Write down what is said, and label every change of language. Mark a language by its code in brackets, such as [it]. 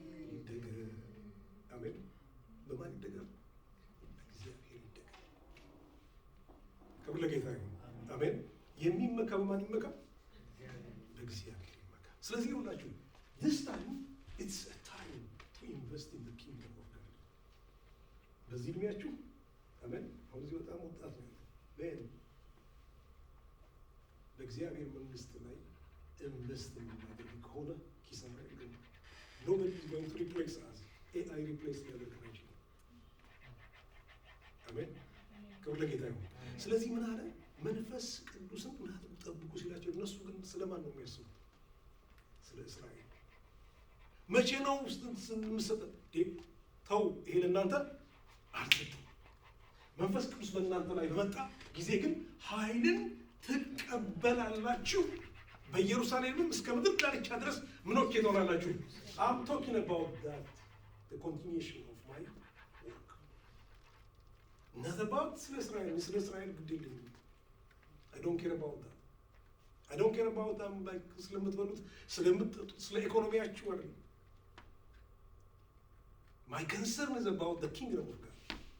[am] ይደገፍ። አሜን። በማን ይደገፍ? እግዚአብሔር ይደገፍ። ክብር ለጌታ ይሁን። አሜን። የሚመካ በማን ይመካ? በእግዚአብሔር ይመካ። ስለዚህ ይሁላችሁ [en] this time it's a time to invest in the kingdom of God. [am] በዚህ እድሜያችሁ አሜን። አሁን እዚህ በጣም ወጣት ነው በእኔ በእግዚአብሔር መንግስት ላይ ኢንቨስት የምናደርግ ከሆነ ኪሳራ የለም። [en] nobody is going to replace us. [am] AI replace ሊያደርገን አይችልም። አሜን። ክብር ለጌታ ይሁን። ስለዚህ ምን አለ መንፈስ ቅዱስን ጠብቁ ሲላቸው እነሱ ግን ስለማን ነው የሚያስቡት? ስለ እስራኤል። መቼ ነው ስንሰጠ ተው ይሄ ለእናንተ አልሰጠም። መንፈስ ቅዱስ በእናንተ ላይ በመጣ ጊዜ ግን ኃይልን ትቀበላላችሁ፣ በኢየሩሳሌምም እስከ ምድር ዳርቻ ድረስ ምኖቼ ትሆናላችሁ። [en] I'm talking about that, the continuation of my work. Not about [am] ስለ እስራኤል ግድ የለኝም። [en] I don't care about that. I don't care about them like [am] ስለምትበሉት ስለምትጠጡት ስለ ኢኮኖሚያችሁ አይደለም። [en] My concern is about the kingdom of God.